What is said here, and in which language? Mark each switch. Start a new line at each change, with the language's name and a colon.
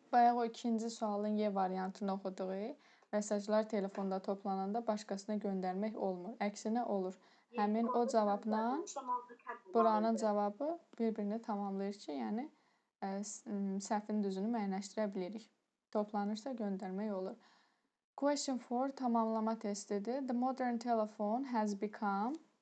Azerbaijani: Bayaq o ikinci sualın Y variantını oxuduq. Mesajlar telefonda toplananda başqasına göndərmək olmur. Əksinə olur. Həmin o cavabla buranın cavabı bir-birini tamamlayır ki, yəni səhvin düzünü müəyyənləşdirə bilirik. Toplanırsa göndərmək olur.
English: Question
Azerbaijani: 4 tamamlama testidir.
English: The modern telephone has become.